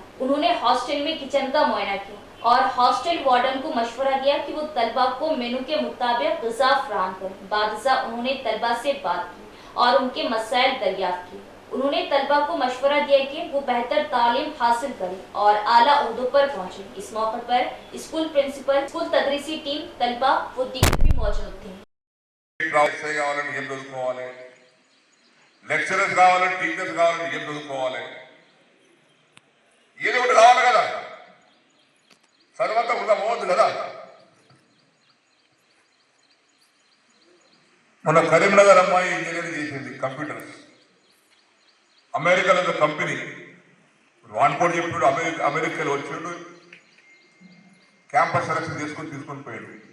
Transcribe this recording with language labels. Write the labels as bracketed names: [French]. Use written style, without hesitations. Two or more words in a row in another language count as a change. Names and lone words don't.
[Urdu] انہوں نے ہاسٹل میں کچن کا معائنہ کیا اور ہاسٹل وارڈن کو مشورہ دیا کہ وہ طلبہ کو مینو کے مطابق غذا فراہم کریں۔ بعد ازاں انہوں نے طلبہ سے بات کی اور ان کے مسائل دریافت کیے۔ انہوں نے طلبہ کو مشورہ دیا کہ وہ بہتر تعلیم حاصل کریں اور اعلیٰ عہدوں پر پہنچیں۔ اس موقع پر اسکول پرنسپل، اسکول تدریسی ٹیم، طلبہ و دیگر بھی موجود تھے۔ [Telugu] లెక్చరర్స్ కావాలని, టీచర్స్ కావాలని ఏం చదువుకోవాలి? ఏదో ఒకటి కావాలి కదా, చదువంతా వృధా పోవద్దు కదా। మొన్న కరీంనగర్ అమ్మాయి ఇంజనీరింగ్ చేసింది కంప్యూటర్స్, అమెరికాలో కంపెనీ వాన్ కూడా చెప్పాడు, అమెరికాలో వచ్చాడు, [English] campus selection [Telugu] తీసుకొని పోయాడు।